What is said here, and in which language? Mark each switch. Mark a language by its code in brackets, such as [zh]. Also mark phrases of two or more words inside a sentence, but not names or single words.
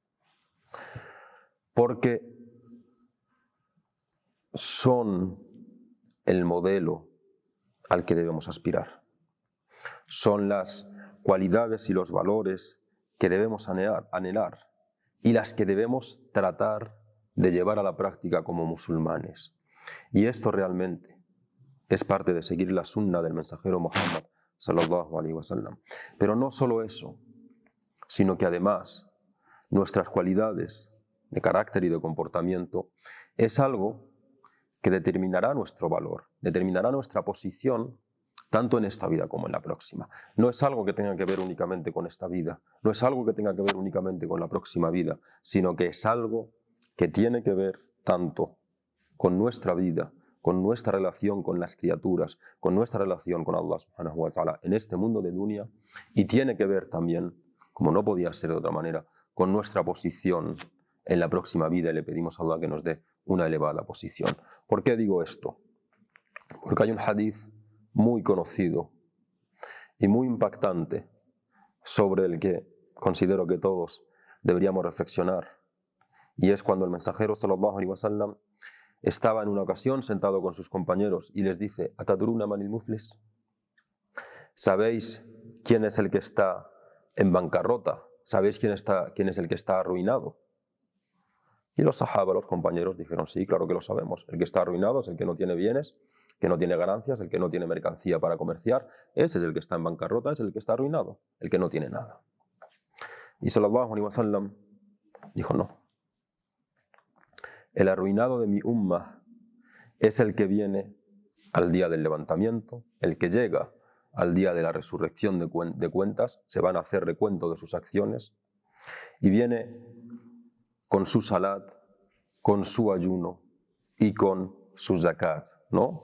[es] Porque son el modelo al que debemos aspirar. Son las cualidades y los valores que debemos anhelar y las que debemos tratar de llevar a la práctica como musulmanes. Y esto realmente es parte de seguir la sunna del mensajero Muhammad [ar] صلى الله عليه وسلم. [es] Pero no solo eso, sino que además nuestras cualidades de carácter y de comportamiento es algo que determinará nuestro valor, determinará nuestra posición tanto en esta vida como en la próxima. No es algo que tenga que ver únicamente con esta vida, no es algo que tenga que ver únicamente con la próxima vida, sino que es algo que tiene que ver tanto con nuestra vida, con nuestra relación con las criaturas, con nuestra relación con Allah [ar] سبحانه وتعالى [es] en este mundo de dunya, y tiene que ver también, como no podía ser de otra manera, con nuestra posición en la próxima vida, y le pedimos a Allah que nos dé una elevada posición. ¿Por qué digo esto? Porque hay un hadith muy conocido y muy impactante sobre el que considero que todos deberíamos reflexionar, y es cuando el mensajero [ar] صلى الله عليه وسلم [es] estaba en una ocasión sentado con sus compañeros y les dice: [ar] ¿أتدرون من المفلس? [es] ¿Sabéis quién es el que está en bancarrota? ¿Sabéis quién es el que está arruinado? Y los sahaba, los compañeros, dijeron: sí, claro que lo sabemos. El que está arruinado es el que no tiene bienes, que no tiene ganancias, el que no tiene mercancía para comerciar. Ese es el que está en bancarrota, es el que está arruinado, el que no tiene nada. Y [ar] صلى الله عليه وسلم [es] dijo: no. El arruinado de mi ummah es el que viene al día del levantamiento, el que llega al día de la resurrección de cuentas, se van a hacer recuento de sus acciones, y viene con su salat, con su ayuno y con su zakat, ¿no?